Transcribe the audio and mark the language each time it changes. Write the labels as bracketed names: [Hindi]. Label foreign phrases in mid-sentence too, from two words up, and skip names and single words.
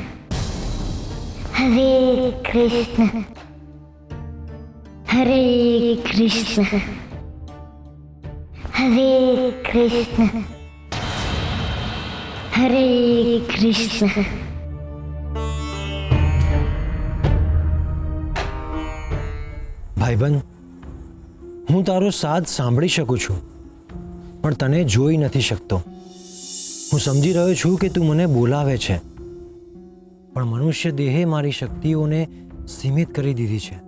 [Sanskrit] हरे कृष्ण हरे कृष्ण हरे कृष्ण हरे कृष्ण. [Gujarati] ભાઈબંધ, હું તારો સાથ સાંભળી શકું છું પણ તને જોઈ નથી શકતો. હું સમજી રહ્યો છું કે તું મને બોલાવે છે, પણ મનુષ્ય દેહે મારી શક્તિઓને સીમિત કરી દીધી છે.